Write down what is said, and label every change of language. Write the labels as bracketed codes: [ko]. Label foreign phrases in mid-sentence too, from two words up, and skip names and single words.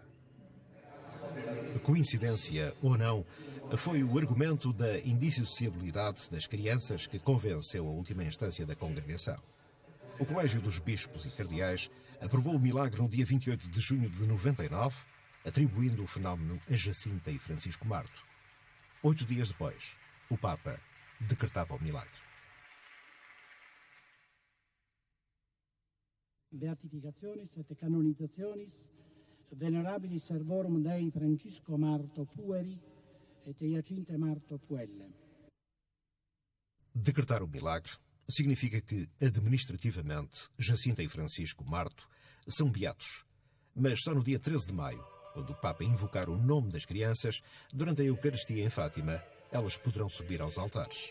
[pt] Coincidência ou não, foi o argumento da indissociabilidade das crianças que convenceu a última instância da congregação. O Colégio dos Bispos e Cardeais aprovou o milagre no dia 28 de junho de 99, atribuindo o fenómeno a Jacinta e Francisco Marto. 8 dias depois, o Papa decretava o milagre. [la] Beatificationis et canonizationis venerabilis servorum Dei Francisco Marto Pueri et Jacinta Marto Puelle. [pt] Decretar o milagre significa que, administrativamente, Jacinta e Francisco Marto são beatos, mas só no dia 13 de maio, quando o Papa invocar o nome das crianças, durante a Eucaristia em Fátima, elas poderão subir aos altares.